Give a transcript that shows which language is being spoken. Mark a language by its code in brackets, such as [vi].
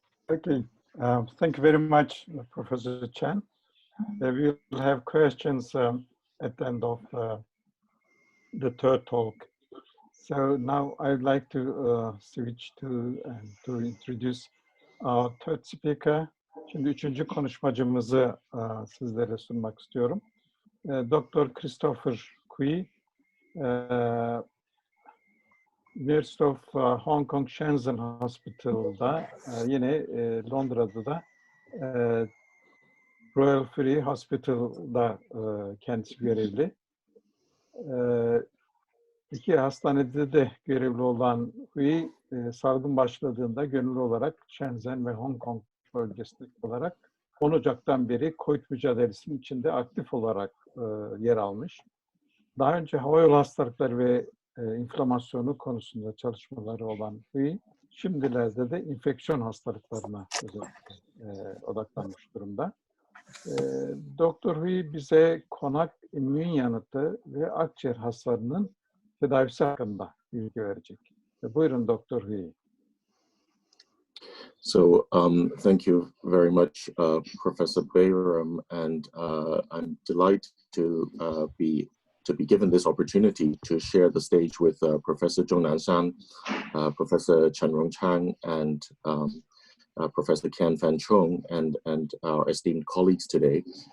[en] Okay, thank you very much, Professor Chen. We will have questions at the end of the third talk. So now I'd like to switch to introduce our third speaker. [tr] Şimdi üçüncü konuşmacımızı sizlere sunmak istiyorum. Dr. Christopher Kui, University of Hong Kong Shenzhen Hospital'da, yine Londra'da da Royal Free Hospital'da kendisi görevli. İki hastanede de görevli olan Hui, salgın başladığında gönüllü olarak Shenzhen ve Hong Kong bölgesinde olarak 10 Ocak'tan beri COVID mücadelesinin içinde aktif olarak yer almış. Daha önce havayolu hastalıkları ve inflamasyonu konusunda çalışmaları olan Hui, şimdilerde de enfeksiyon hastalıklarına odaklanmış durumda. Doktor Hui bize konak immün yanıtı ve akciğer hasarının tedavisi hakkında bilgi verecek. Buyurun Doktor Hui. [en] So thank you very much, Professor Bayram, and I'm delighted to be given this opportunity to share the stage with Professor Zhong Nanshan, Professor Chen Rongchang, and Professor Ken Fan Chung, and our esteemed colleagues today.